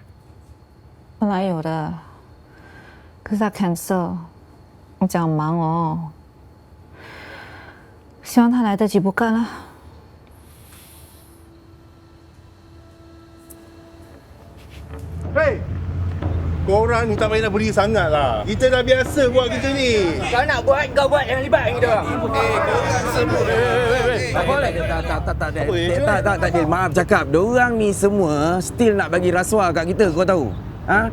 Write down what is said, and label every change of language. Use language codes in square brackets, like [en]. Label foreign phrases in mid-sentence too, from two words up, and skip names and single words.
[zh] 本来有的，可是他 cancel，我讲很忙哦，希望他来得及不干了。 [ms] Hei, korang ni tak payah nak beri sangat lah. Kita dah biasa buat gitu ni. Kau nak buat, kau buat. Jangan libat dengan kita orang. Tak Dil. Maaf cakap. Diorang ni semua still nak bagi rasuah kat kita, kau tahu? Ha?